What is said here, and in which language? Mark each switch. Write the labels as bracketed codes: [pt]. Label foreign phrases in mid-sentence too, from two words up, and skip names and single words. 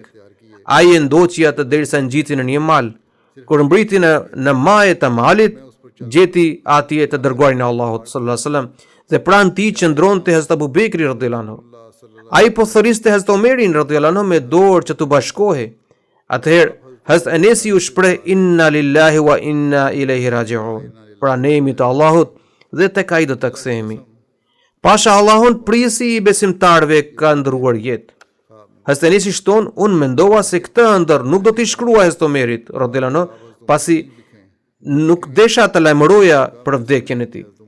[sq] Ai e ndoqi atë derisa ngjiti në një mal. Kur mbriti në maje të malit, gjeti atje të dërguarin e Allahut [ar] صلى الله عليه وسلم [sq] dhe pranë tij qëndronte Hazrat Abu Bekri [ar] رضي الله عنه. [sq] Ai po thëriste Hazrat Omerin [ar] رضي الله عنه [sq] me dorë që të bashkohej. Atëherë, Hazrat Anesi u shpreh [ar] إنا لله وإنا إليه راجعون. [sq] Pra ne jemi të Allahut dhe tek ai do të kthehemi. Pasha Allahun prisi i besimtarëve ka ndruar jetë. Hazrat Anesi shton, unë mendova se këtë ëndër nuk do t'i shkruaj Hazrat Omerit [ar] رضي الله عنه, [sq] pasi nuk desha të lajmëroja për vdekjen e tij.